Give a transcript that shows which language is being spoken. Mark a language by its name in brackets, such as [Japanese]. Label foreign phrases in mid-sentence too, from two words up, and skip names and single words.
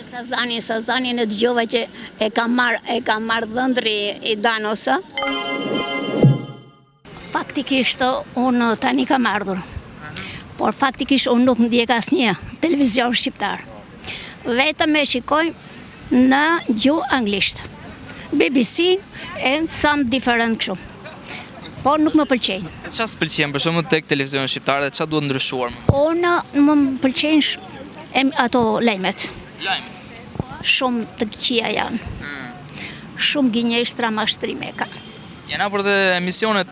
[Albanian] Sazanin e dëgjova që e ka marrë dhëndri i Danosë. Faktikisht unë tani kam ardhur. Por faktikisht unë nuk ndjek asnjë televizion shqiptar. Vetëm e shikoj në gjuhë anglisht. BBC [English] and some different [Albanian] kështu. Por nuk më pëlqejnë. Qa s'pëlqen për shumë tek televizion shqiptar dhe qa duhet ndryshuar? Unë më pëlqejnë ato lajmet. Shumë të këqija janë. Shumë gënjeshtra mashtrime ka. Jena për dhe emisionet